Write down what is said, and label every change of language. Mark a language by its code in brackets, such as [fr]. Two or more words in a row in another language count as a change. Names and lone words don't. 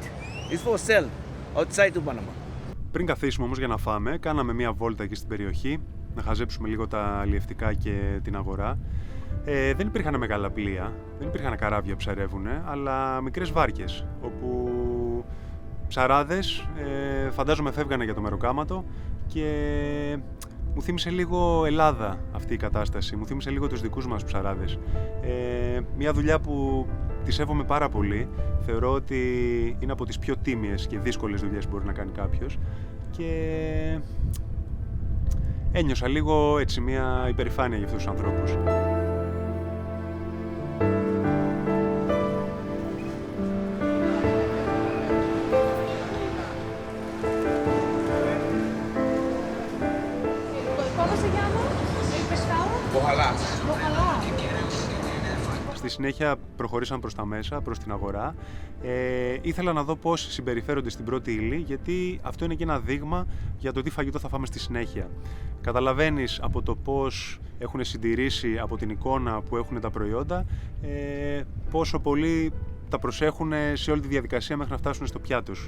[en] It's for sale outside to Panama. [el] Πριν καθίσουμε όμως για να φάμε, κάναμε μια βόλτα εκεί στην περιοχή, να χαζέψουμε λίγο τα αλλιευτικά και την αγορά. Δεν υπήρχαν μεγάλα πλοία, δεν υπήρχαν καράβια που ψαρεύουνε, αλλά μικρές βάρκες, όπου ψαράδες φαντάζομαι φεύγανε για το μεροκάματο και μου θύμισε λίγο Ελλάδα αυτή η κατάσταση, μου θύμισε λίγο τους δικούς μας ψαράδες. Μια δουλειά που τη σέβομαι πάρα πολύ, θεωρώ ότι είναι από τις πιο τίμιες και δύσκολες δουλειές που μπορεί να κάνει κάποιος και ένιωσα λίγο έτσι μια υπερηφάνεια για αυτούς τους ανθρώπους. [es] ¿Cómo se llama el pescado? [el] Μποχαλά. Στη συνέχεια προχωρήσαμε προς τα μέσα, προς την αγορά. Ήθελα να δω πώς συμπεριφέρονται στην πρώτη ύλη, γιατί αυτό είναι και ένα δείγμα για το τι φαγητό θα φάμε στη συνέχεια. Καταλαβαίνεις από το πώς έχουν συντηρήσει από την εικόνα που έχουν τα προϊόντα, πόσο πολύ τα προσέχουν σε όλη τη διαδικασία μέχρι να φτάσουν στο πιάτο τους.